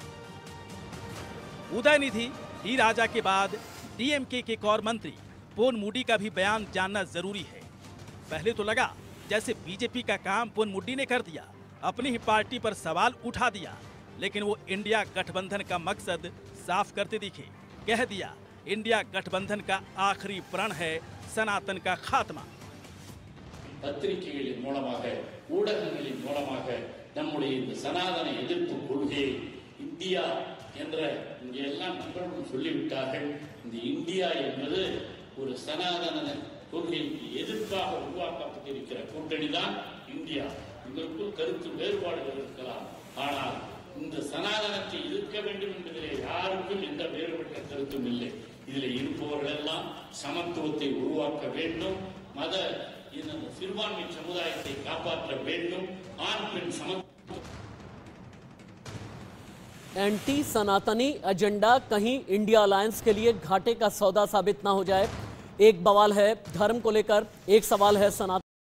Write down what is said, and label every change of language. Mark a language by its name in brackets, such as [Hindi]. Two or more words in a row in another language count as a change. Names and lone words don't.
[Hindi] उदयनिधि, डी राजा के बाद डीएमके के एक और मंत्री पोन मुडी का भी बयान जानना जरूरी है। पहले तो लगा जैसे बीजेपी का काम पोन मुडी ने कर दिया, अपनी ही पार्टी पर सवाल उठा दिया, लेकिन वो इंडिया गठबंधन का मकसद साफ करते दिखे। कह दिया इंडिया गठबंधन का आखिरी प्रण है सनातन का खात्मा। [Tamil] பத்திரிகைகளின் மூலமாக, ஊடகங்களின் மூலமாக நம்முடைய இந்த சனாதன எதிர்ப்பு கொள்கை இந்தியா என்ற இங்க எல்லாம் நண்பர்களும் சொல்லிவிட்டார்கள். இந்த இந்தியா என்பது ஒரு சனாதன கொள்கைக்கு எதிர்ப்பாக உருவாக்கப்பட்டிருக்கிற கூட்டணி தான் இந்தியா. இதற்குள் கருத்து வேறுபாடுகள் இருக்கலாம், ஆனால் இந்த சனாதனத்தை எதிர்க்க வேண்டும் என்பதிலே யாருக்கும் எந்த வேறுபட்ட கருத்தும் இல்லை. இதில் இருப்பவர்கள் எல்லாம் சமத்துவத்தை உருவாக்க வேண்டும், மத சிறுபான்மை சமுதாயத்தை காப்பாற்ற வேண்டும், ஆண் பெண் சமத்துவம்। [Hindi] एंटी सनातनी एजेंडा कहीं इंडिया अलायंस के लिए घाटे का सौदा साबित ना हो जाए। एक बवाल है धर्म को लेकर, एक सवाल है सनातन